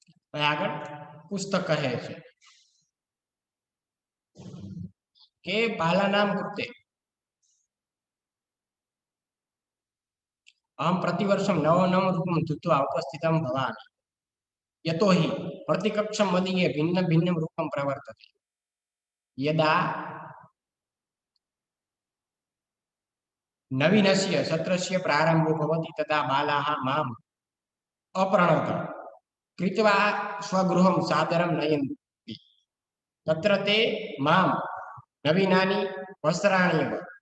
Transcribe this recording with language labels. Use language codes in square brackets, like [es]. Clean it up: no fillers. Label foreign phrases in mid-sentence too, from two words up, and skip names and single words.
[gu] આગળ પુસ્તક કહે છે કે [sa] બાલાનામ કૃતે અહમ પ્રતિવર્ષમ નવ રૂપમ ધૃત્વા ઉપસ્થિતમ ભવામિ यतो हि प्रतिकक्षम मदीये भिन्न भिन्न रूपम प्रवर्तते यदा नवीनस्य सत्रस्य प्रारंभो भवति तदा बालाः माम् अपरणत कृत्वा स्वगृहं सादरं नयन्ति तत्र ते मां नवीनानि वस्त्राणि एव